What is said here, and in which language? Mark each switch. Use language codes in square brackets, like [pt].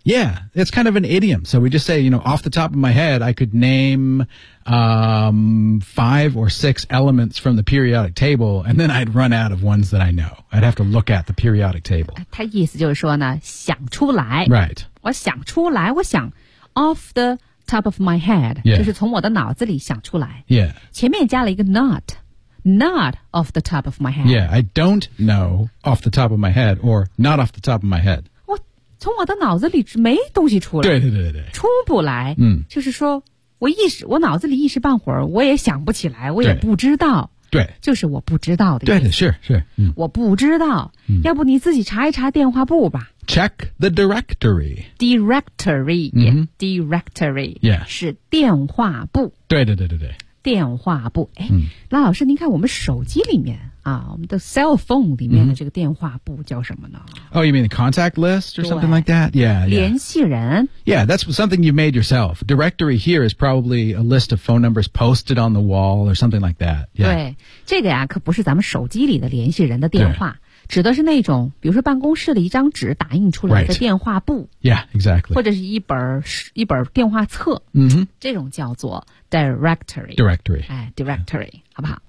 [en] Yeah It's kind of an idiom So we just say You know off the top of my head I could name、5 or 6 elements from the periodic table And then I'd run out of ones that I know I'd have to look at the periodic table [zh] 他意思就是说呢想出来 [en] Right [zh] 我想出来我想 [en] off theTop of my head,、 yeah. [zh] 就是从我的脑子里想出来。 [en] Yeah. [zh] 前面加了一个 [en] not, not off the top of my head. Yeah, I don't know off the top of my head or not off the top of my head. [zh] 我从我的脑子里没东西出来。对对对对。出不来。嗯。就是说我脑子里一时半会儿我也想不起来我也不知道。对。就是我不知道的意思。对对是是、嗯。我不知道、嗯。要不你自己查一查电话簿吧。 [en] Check the directory. Directory,、 mm-hmm. directory, yeah, [zh] 是电话簿。对对对对对，电话簿。哎，那、老师，您看我们手机里面啊，我们的 cell phone 里面的这个电话簿叫什么呢 [en] ？Oh, you mean the contact list or something like that? Yeah, yeah. [zh] 联系人。 [en] Yeah, that's something you made yourself. Directory here is probably a list of phone numbers posted on the wall or something like that. Yeah. [zh] 对，这个呀，可不是咱们手机里的联系人的电话。指的是那种比如说办公室的一张纸打印出来的电话簿、 [en] right. Yeah, exactly [zh] 或者是一本电话册、 mm-hmm. 这种叫做 directory [en] Directory、 [zh] 哎、Directory、yeah. 好不好、